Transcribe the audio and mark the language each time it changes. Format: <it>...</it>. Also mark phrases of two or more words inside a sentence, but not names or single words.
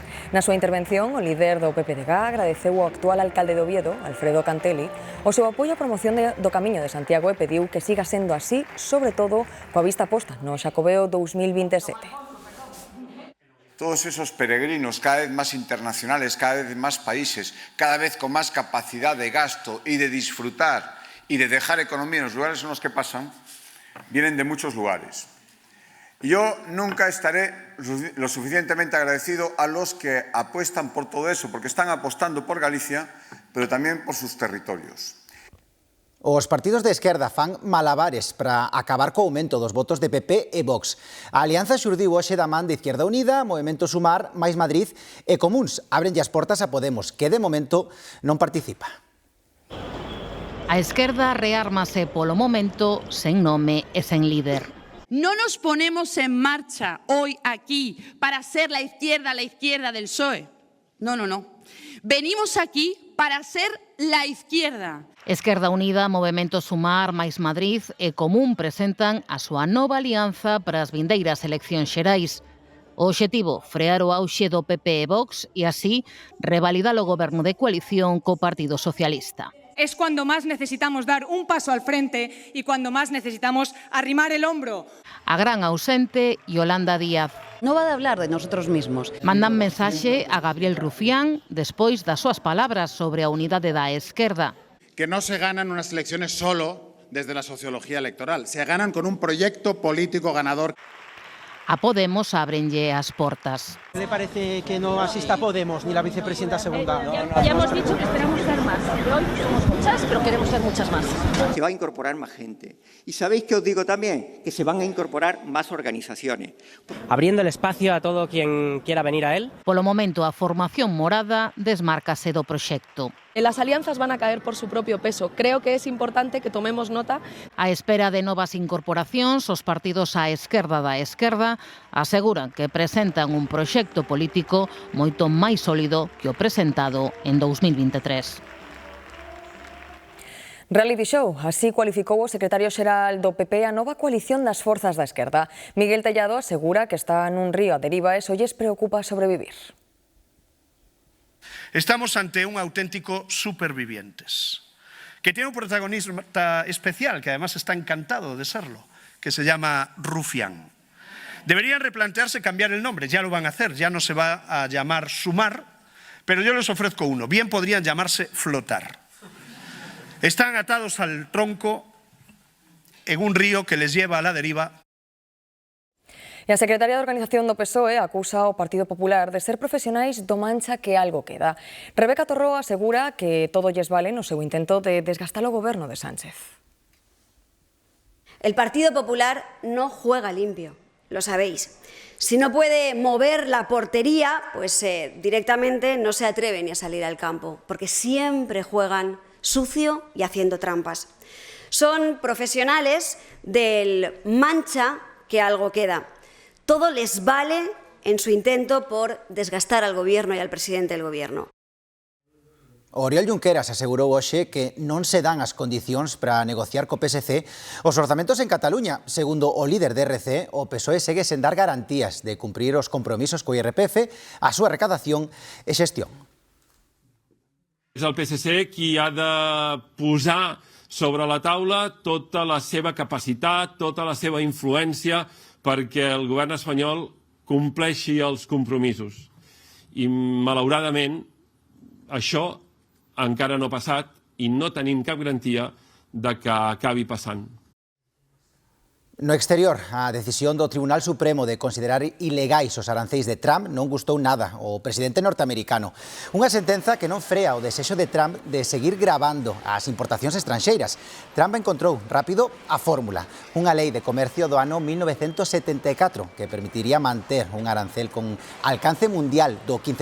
<gl>Na súa intervención, o líder do PPDG agradeceu ao actual alcalde de Oviedo, Alfredo Cantelli, o seu apoio á promoción do Camiño de Santiago e pediu que siga sendo así, sobre todo coa vista posta no Xacobeo 2027.</gl> <es>Todos esos peregrinos cada vez más internacionales, cada vez más países, cada vez con más capacidad de gasto y de disfrutar y de dejar economía en los lugares en los que pasan, vienen de muchos lugares. Y yo nunca estaré lo suficientemente agradecido a los que apuestan por todo eso, porque están apostando por Galicia, pero también por sus territorios.</es> <gl>Os partidos de esquerda fan malabares para acabar co aumento dos votos de PP e Vox. A alianza xurdiu hoxe da man de Izquierda Unida, Movemento Sumar, Mais Madrid e Comuns abrenlle as portas a Podemos, que de momento non participa. A esquerda reármase polo momento sen nome e sen líder.</gl> <es>No nos ponemos en marcha hoy aquí para ser la izquierda del PSOE. No, no, no. Venimos aquí para ser la izquierda.</es> <gl>Esquerda Unida, Movemento Sumar, Mais Madrid e Común presentan a súa nova alianza para as vindeiras eleccións xerais. O obxectivo, frear o auxe do PP e Vox e así revalidar o goberno de coalición co Partido Socialista.</gl> <es>Es cuando más necesitamos dar un paso al frente y cuando más necesitamos arrimar el hombro.</es> <gl>A gran ausente, Yolanda Díaz.</gl> <es>No va a hablar de nosotros mismos.</es> <gl>Mandan mensaxe a Gabriel Rufián despois das súas palabras sobre a unidade da esquerda.</gl> <es>Que no se ganan unas elecciones solo desde la sociología electoral, se ganan con un proyecto político ganador.</es> <gl>A Podemos ábrenlle as portas.</gl> <es>¿Le parece que no asista Podemos ni la vicepresidenta segunda? Ya hemos dicho que esperamos ser más. Hoy somos muchas, pero queremos ser muchas más. Se va a incorporar más gente. Y ¿sabéis qué os digo también? Que se van a incorporar más organizaciones. Abriendo el espacio a todo quien quiera venir a él.</es> <gl>Polo momento, a formación morada desmárcase do proxecto.</gl> <es>Las alianzas van a caer por su propio peso. Creo que es importante que tomemos nota.</es> <gl>A espera de novas incorporacións, os partidos á esquerda da esquerda aseguran que presentan un proxecto político moito máis sólido que o presentado en 2023.</gl> <en>Reality show,</en> <gl>así cualificou o secretario xeral do PP a nova coalición das forzas da esquerda. Miguel Tellado asegura que está nun río a deriva e só lles preocupa sobrevivir.</gl> <es>Estamos ante un auténtico supervivientes, que tiene un protagonista especial, que además está encantado de serlo, que se llama Rufián. Deberían replantearse cambiar el nombre, ya lo van a hacer, ya no se va a llamar Sumar, pero yo les ofrezco uno, bien podrían llamarse Flotar. Están atados al tronco en un río que les lleva a la deriva.</es> <gl>E a secretaria de Organización do PSOE acusa ao Partido Popular de ser profesionais do</gl> <es>mancha que algo queda.</es> <gl>Rebeca Torró asegura que todo lles vale no seu intento de desgastar o goberno de Sánchez.</gl> <es>El Partido Popular no juega limpio, lo sabéis. Si no puede mover la portería, pues directamente no se atreve ni a salir al campo, porque siempre juegan sucio y haciendo trampas. Son profesionales del mancha que algo queda. Todo les vale en su intento por desgastar al gobierno y al presidente del gobierno.</es> <gl>Oriol Junqueras asegurou hoxe que non se dan as condicións para negociar co PSC os orzamentos en Cataluña. Segundo o líder de RC, o PSOE segue sen dar garantías de cumprir os compromisos co IRPF, a súa recadación e xestión.</gl> <ca>És el PSC qui ha de posar sobre la taula tota la seva capacitat, tota la seva influència perquè el govern espanyol compleixi els compromisos. I, malauradament, això encara no ha passat i no tenim cap garantia de que acabi passant.</ca> <gl>No exterior, a decisión do Tribunal Supremo de considerar ilegais os aranceis de Trump non gustou nada ao presidente norteamericano. Unha sentenza que non frea o desexo de Trump de seguir gravando as importacións estranxeiras. Trump encontrou rápido a fórmula, unha lei de comercio do ano 1974 que permitiría manter un arancel con alcance mundial do 15%.</gl>